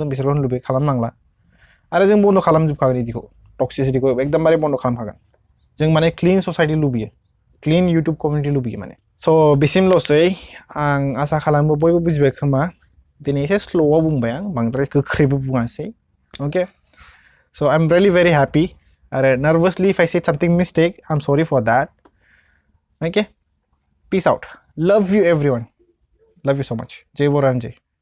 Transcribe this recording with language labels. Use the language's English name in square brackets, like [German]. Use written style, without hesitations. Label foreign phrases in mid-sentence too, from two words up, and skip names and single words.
[Bodo] बिसोरखौ होननो लुबैयो खालामनांला आरो जों बन्द' खालामजोबखागोन बिदिखौ टक्सिसिटिखौ एकदमबारे बन्द' खालामखागोन जों माने [English] clean society [Bodo] लुबैयो [English] clean YouTube community [Bodo] लुबैयो माने स' बिसिमल'सै आं आसा खालामो बयबो बुजिबाय खोमा दिनै एसे स्ल'आव बुंबाय आं बांद्राय गोख्रैबो बुङासै अके स' [English] I am really very happy [Bodo] आरो [English] nervously if I said something mistake I am sorry for that okay peace out love you everyone love you so much [Bodo] जय बर' एन्ड जय